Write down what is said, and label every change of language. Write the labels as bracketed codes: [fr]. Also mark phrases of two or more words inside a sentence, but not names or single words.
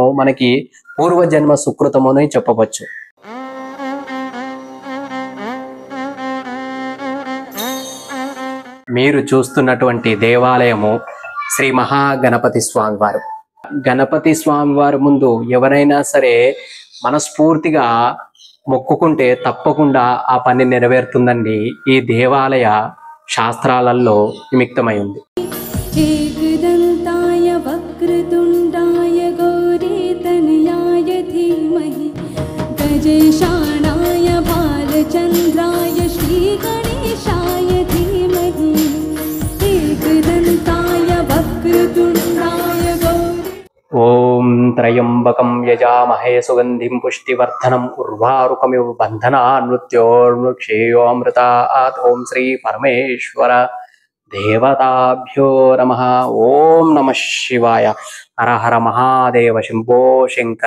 [te] మనకి పూర్వజన్మ సుకృతము అని చెప్పవచ్చు. మీరు చూస్తున్నటువంటి దేవాలయము శ్రీ మహాగణపతి స్వామి వారు. గణపతి స్వామి వారి ముందు ఎవరైనా సరే మనస్ఫూర్తిగా మొక్కుకుంటే తప్పకుండా ఆ పని నెరవేరుతుందండి. ఈ దేవాలయ శాస్త్రాలలో నిమిత్తమై ఉంది. [sa] एकदन्ताय वक्रतुण्डाय गौरीतनयाय धीमहि गजेशाणाय भालचन्द्राय श्रीगणेशाय धीमहि एकदन्ताय वक्रतुण्डाय ఓం త్రయంబకం యజామహే సుగంధిం పుష్టివర్ధనం ఉర్వారుకమివ బంధనాన్ మృత్యోర్ముక్షేయోమృతాత్. ఓం శ్రీ పరమేశ్వర దేవతాభ్యో నమః. ఓం నమః శివాయ. హర హర మహాదేవ శంభో శంకర.